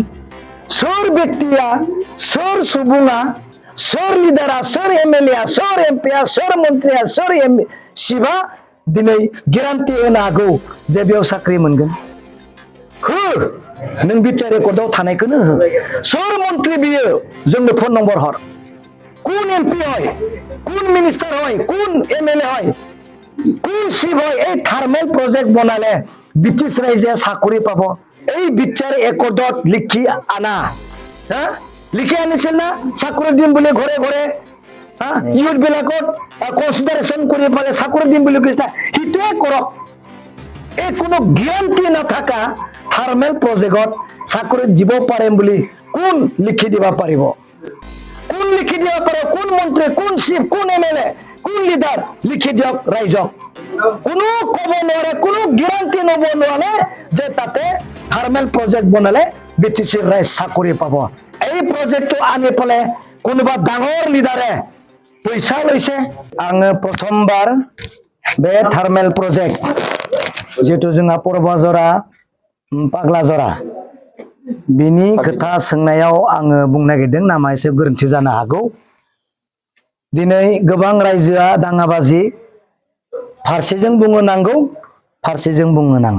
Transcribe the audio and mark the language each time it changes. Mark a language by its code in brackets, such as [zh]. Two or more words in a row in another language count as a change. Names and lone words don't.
[brx] सोर व्यक्तिया, सोर सुबुङा, सोर लिडारा, सोर एमएलए, सोर एमपिया, सोर मन्त्रिया, सोर सिबा दिनै गेरान्टि होनो हागौ जे बेयाव साख्रि मोनगोन? हो, नों बिटिआर रेकर्डआव थानायखौनो हो। सोर मन्त्रि बियो जोंनो [en] phone number [brx] हर। [as] কোন এমপি হয়, কোন মিনিস্টার হয়, কোন এমএলএ হয়, কোন চিফ হয় এই [en] thermal project [as] বনালে ব্রিটিশ রাইজে চাকৰি পাব? এই বিচাৰ একৰ্ডত লিখি আনা, হা লিখি আনিছিল না চাকৰি দিম বুলি ঘৰে ঘৰে, হা ইউথ বিলাকক কনসিডারেশন কৰি পালে চাকৰি দিম বুলি কৈছে, সেইটোৱে কৰক। এই কোনো গ্যাৰান্টি নাথাকা [en] thermal project [as] চাকৰি দিব পাৰিম বুলি কোন লিখি দিব পাৰিব? কোন লিখি দিব পাৰে? কোন মন্ত্ৰী, কোন চিফ, কোন এমএলএ, কোন লিডার লিখি দিয়ক ৰাইজক। কোনো কব নোৱাৰে, কোনো গ্যাৰান্টি ল'ব নোৱাৰে যে তাতে [en] thermal project [as] বনালে বিটিচিৰ ৰাইজ চাকৰি পাব। এই প্ৰজেক্টটো আনি পেলাই কোনোবা ডাঙৰ লিডাৰে পইচা লৈছে। [brx] आङो प्रथमबार बे [en] thermal project [brx] जिहेतु जोंहा परबाजरा पाग्लाजरा बिनि खोथा सोंनायाव आङो बुंनो नागिरदों, नामा एसे गोरोन्थि जानो हागौ। दिनै गोबां रायजोआ दाङाबाजि, फारसेजों बुङो नांगौ, फारसेजों बुङो नाङा।